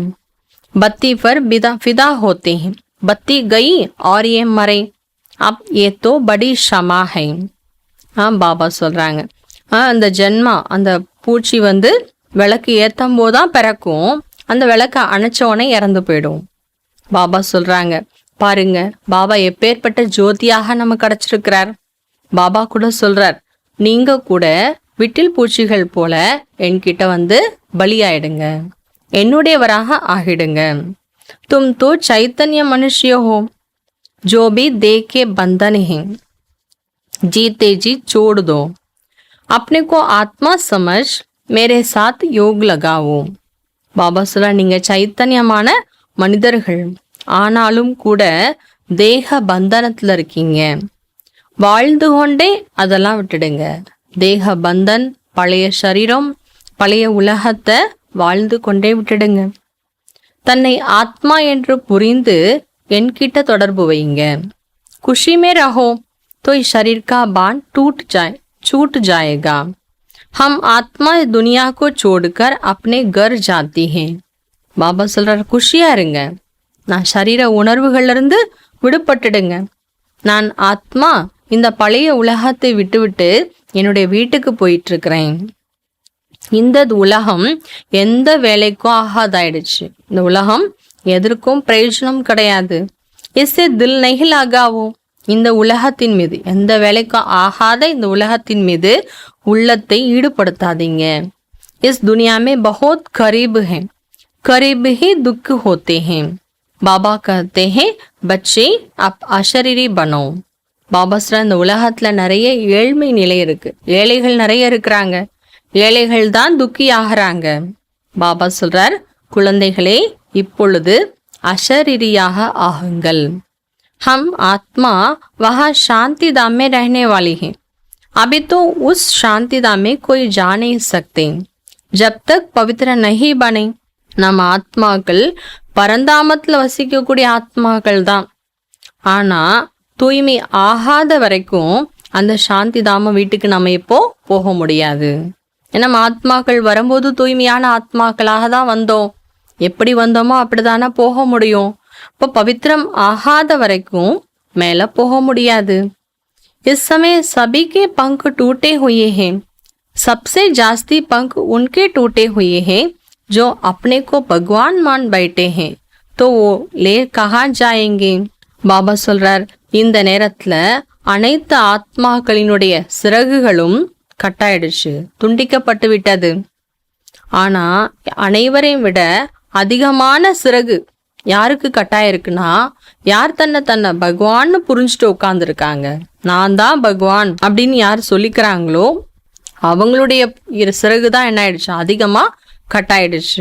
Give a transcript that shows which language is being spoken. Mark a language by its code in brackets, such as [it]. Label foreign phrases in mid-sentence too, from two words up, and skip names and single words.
[hi] बत्ती पर फ़िदा होते हैं, பத்தி गई और ये मरे, अब ये तो बड़ी क्षमा है. [ta] பாபா சொல்றாங்க, அந்த ஜென்மா, அந்த பூச்சி விளக்கு ஏற்றும் போதுதான் பிறக்கும், அந்த விளக்க அணைச்சோடனே இறந்து போயிடும். பாபா சொல்றாங்க, பாருங்க பாபா எப்பேற்பட்ட ஜோதியாக நம்ம கிடைச்சிருக்கிறார். பாபா கூட சொல்றார், நீங்க கூட விட்டில் பூச்சிகள் போல என்கிட்ட பலியாயிடுங்க, என்னுடையவராக ஆகிடுங்க. [hi] तुम तो चैतन्य मनुष्य हो, जो भी देह के बंधन हैं जीते जी छोड़ दो, अपने को आत्मा समझ मेरे साथ योग लगाओ. [ta] பாபா சொல்ல, நீங்க சைத்தன்யமான மனிதர்கள், ஆனாலும் கூட தேக பந்தனத்துல இருக்கீங்க, வாழ்ந்து கொண்டே அதெல்லாம் விட்டுடுங்க. தேக பந்தன், பழைய சரீரம், பழைய உலகத்தை வாழ்ந்து கொண்டே விட்டுடுங்க. தன்னை ஆத்மா என்று புரிந்து என்கிட்ட தொடர்பு வைங்க. [hi] खुशी में रहो तो इस शरीर का बांध छूट जाएगा. हम आत्मा इस दुनिया को छोड़कर अपने घर जाती हैं. [ta] பாபா சொல்றார், குஷியா இருங்க, நான் சரீர உணர்வுகள்ல இருந்து விடுபட்டுடுங்க. நான் ஆத்மா இந்த பழைய உலகத்தை விட்டுவிட்டு என்னுடைய வீட்டுக்கு போயிட்டு இருக்கிறேன். இந்த உலகம் எந்த வேலைக்கும் ஆகாதாயிடுச்சு. இந்த உலகம் எதற்கும் பிரயோஜனம் கிடையாது. [hi] इससे दिल नहीं लगाओ, [ta] இந்த உலகத்தின் மீது, எந்த வேலைக்கும் ஆகாத இந்த உலகத்தின் மீது உள்ளத்தை ஈடுபடுத்தாதீங்க. [hi] इस दुनिया में बहुत गरीब है, करीब ही दुख होते हैं. பாபா कहते हैं बच्चे आप अशरीरी बनो. [ta] பாபா சொல்ற, இந்த உலகத்துல நிறைய ஏழ்மை நிலை இருக்கு, ஏழைகள் நிறைய இருக்கிறாங்க, ஏழைகள் தான் துக்கி ஆகிறாங்க. பாபா சொல்றார், குழந்தைகளே இப்பொழுது अशरीरिயாக ஆகுங்கள். [hi] हम आत्मा वहाँ शांति धाम में रहने वाली हैं. अभी तो उस शांति धाम में कोई जा नहीं सकते जब तक पवित्र नहीं बने. [ta] நம்ம ஆத்மாக்கள் பரந்தாமத்தில் வசிக்கக்கூடிய ஆத்மாக்கள் தான். ஆனா தூய்மை ஆகாத வரைக்கும் அந்த சாந்தி தாம வீட்டுக்கு நம்ம இப்போ போக முடியாது. ஏன்னா ஆத்மாக்கள் வரும்போது தூய்மையான ஆத்மாக்களாக தான் வந்தோம். எப்படி வந்தோமோ அப்படிதானே போக முடியும். இப்போ பவித்திரம் ஆகாத வரைக்கும் மேல போக முடியாது. [hi] इस समय सभी के पंख टूटे हुए हैं. सबसे जास्ती पंख उनके टूटे हुए हैं जो अपने को भगवान मान बैठे हैं. तो वो ले कहाँ जाएंगे. [ta] பாபா சொல்றார், இந்த நேரத்துல அனைத்து ஆத்மாக்களினுடைய சிறகுகளும் கட்டாயிடுச்சு, துண்டிக்கப்பட்டு விட்டது. ஆனா அனைவரையும் விட அதிகமான சிறகு யாருக்கு கட்டாயிருக்குன்னா, யார் தன்னை பகவான்னு புரிஞ்சுட்டு உட்கார்ந்துருக்காங்க, நான் தான் பகவான் அப்படின்னு யார் சொல்லிக்கிறாங்களோ அவங்களுடைய சிறகு தான் என்ன ஆயிடுச்சு, அதிகமா கட்டாயிடுச்சு.